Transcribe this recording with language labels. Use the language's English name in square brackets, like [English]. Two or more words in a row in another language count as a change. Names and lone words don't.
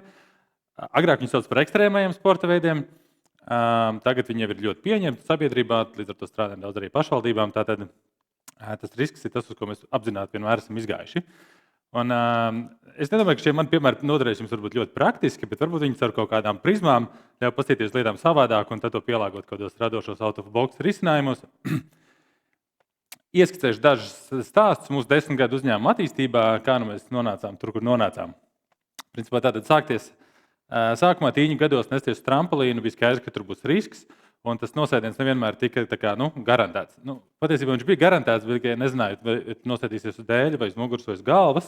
[Latvian] Agrāk viņi sauc par ekstrēmajiem sporta veidiem. Tagad viņi jau ir ļoti pieņemti sabiedrībā, līdz ar to strādājam daudz arī pašvaldībām. Tātad tas risks ir tas, uz ko mēs apzināti vienmēr esam izgājuši. Un, es nedomāju, ka šie mani piemēri noderēs jums varbūt ļoti praktiski, bet varbūt viņi caur kaut kādām prizmām ļauj paskatīties lietām savādāk un tad to pielāgot kādos radošos [English] out of box [Latvian] risinājumos. Ieskicēšu dažus stāstus mūsu 10 gadu uzņēmuma attīstībā, kā nu mēs nonācām tur, kur nonācām. Principā tātad sākumā tīņu gados nesties uz trampolīnu, bija skaidrs, ka tur būs risks. Un tas nosēdiens nevienmēr tika garantēts. Patiesībā viņš bija garantēts, bet tikai nezināju, vai nosēdīsies uz dēļa, vai uz muguras, vai uz galvas.